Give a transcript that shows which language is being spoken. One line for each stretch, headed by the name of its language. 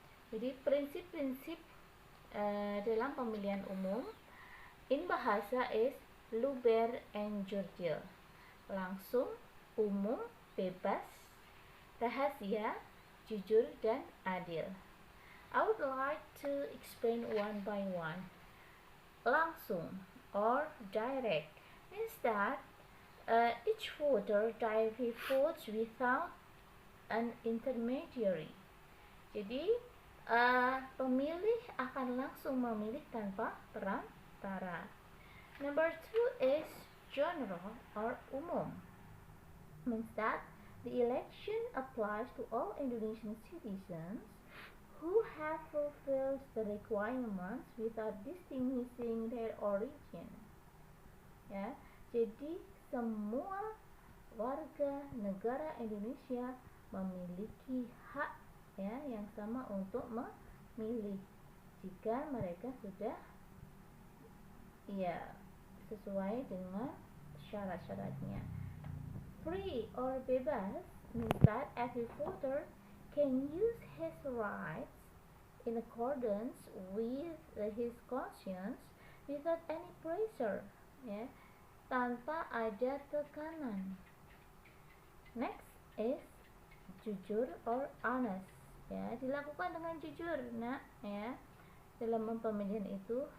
Indonesian: Jadi prinsip-prinsip dalam pemilihan umum
English: in bahasa is
Indonesian: luber and jurdil, langsung, umum, bebas, rahasia, jujur, dan adil.
English: I would like to explain one by one. Langsung or direct means that each voter directly votes without an intermediary.
Indonesian: Jadi pemilih akan langsung memilih tanpa perantara.
English: Number 2 is general or umum, means that the election applies to all Indonesian citizens who have fulfilled the requirements without distinguishing their origin.
Indonesian: Ya, jadi semua warga negara Indonesia memiliki hak ya yang sama untuk memilih jika mereka sudah ya sesuai dengan syarat-syaratnya.
English: Free or bebas means that every voter can use his rights in accordance with his conscience without any pressure,
Indonesian: ya, tanpa ada tekanan.
English: Next is jujur or honest,
Indonesian: ya, dilakukan dengan jujur, nak, ya, dalam pemilihan itu.